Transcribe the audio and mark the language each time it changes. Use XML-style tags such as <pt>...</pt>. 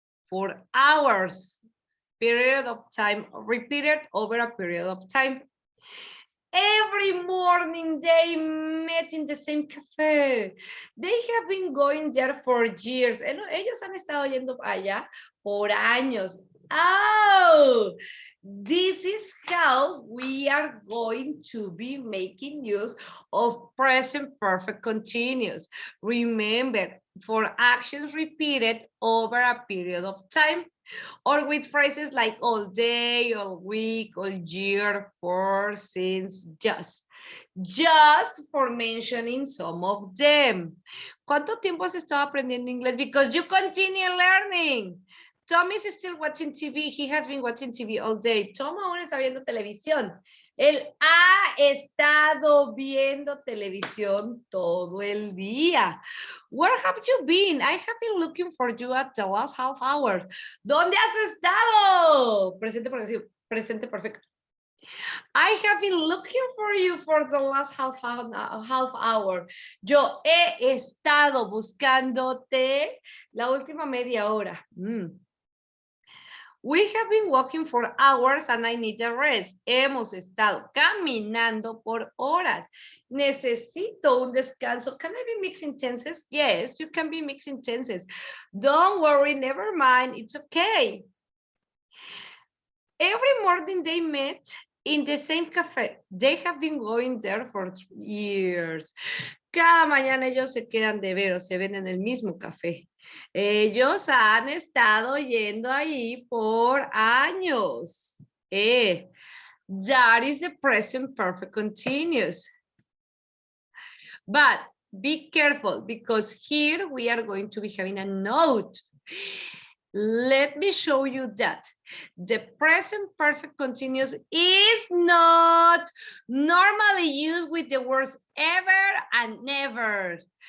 <en>For hours, period of time, repeated over a period of time. Every morning they met in the same cafe. They have been going there for years.</en> <es>Ellos han estado yendo allá por años.</es> <en>Oh, this is how we are going to be making use of present perfect continuous. Remember, for actions repeated over a period of time, or with phrases like all day, all week, all year, for, since, just. Just for mentioning some of them.</en> <es>¿Cuánto tiempo has estado aprendiendo inglés?</es> <en>Because you continue learning. Tom is still watching TV. He has been watching TV all day.</en> <es>Tom aún está viendo televisión. Él ha estado viendo televisión todo el día.</es> <en>Where have you been? I have been looking for you at the last half hour.</en> <es>¿Dónde has estado? Presente progresivo, presente perfecto.</es> <en>I have been looking for you for the last half hour.</en> <es>Yo he estado buscándote la última media hora.</es> <en>We have been walking for hours and I need a rest.</en> <es>Hemos estado caminando por horas. Necesito un descanso.</es> <en>Can I be mixing tenses? Yes, you can be mixing tenses. Don't worry, never mind. It's okay. Every morning they met in the same cafe. They have been going there for years.</en> <es>Cada mañana ellos se quedan de ver o se ven en el mismo café. Ellos han estado yendo ahí por años.</es> <en>That is the present perfect continuous. But be careful because here we are going to be having a note. Let me show you that the present perfect continuous is not normally used with the words ever and never.</en>